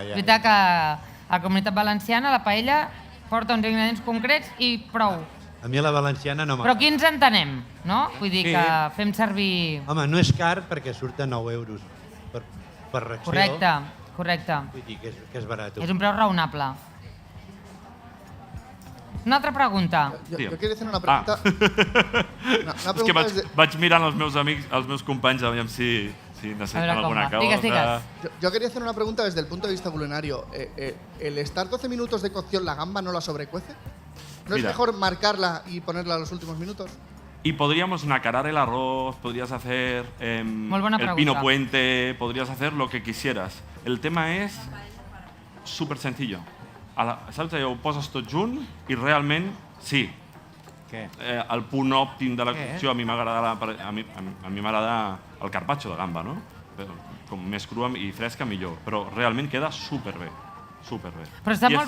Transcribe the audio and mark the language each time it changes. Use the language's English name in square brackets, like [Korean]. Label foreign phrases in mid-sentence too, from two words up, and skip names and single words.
[Catalan] És veritat que a la Comunitat Valenciana la paella porta uns ingredients concrets i prou. A mi la valenciana no Però m'agrada. aquí ens entenem, no? Vull dir Sí. que fem servir... Home, no és car perquè surt a 9 euros per ració. Correcte. Vull dir que és barat. És un preu raonable. Una altra pregunta. [Spanish] Tío. Yo quería hacer una pregunta. Una [Catalan] És que [Spanish] pregunta desde, [Catalan] vaig mirant els meus amics, els meus companys, aviam si necessiten A veure com alguna va. cosa. Digues. [Spanish] yo quería hacer una pregunta desde el punto de vista culinario. ¿El estar 12 minutos de cocción la gamba no la sobrecuece? ¿No [Catalan] Mira. [Spanish] es mejor marcarla y ponerla a los últimos minutos? Y podríamos nacarar el arroz, podrías hacer [Catalan] Molt bona [Spanish] el [Catalan] pregunta. [Spanish] pino puente, podrías hacer lo que quisieras. El tema és súper sencillo. [Catalan] Saps, ho poses tot junt i realment, sí, Què? el punt òptim de la Què? cocció a mi m'agrada el carpaccio de gamba, no? Com més crua i fresca millor, però realment queda superbé. Però està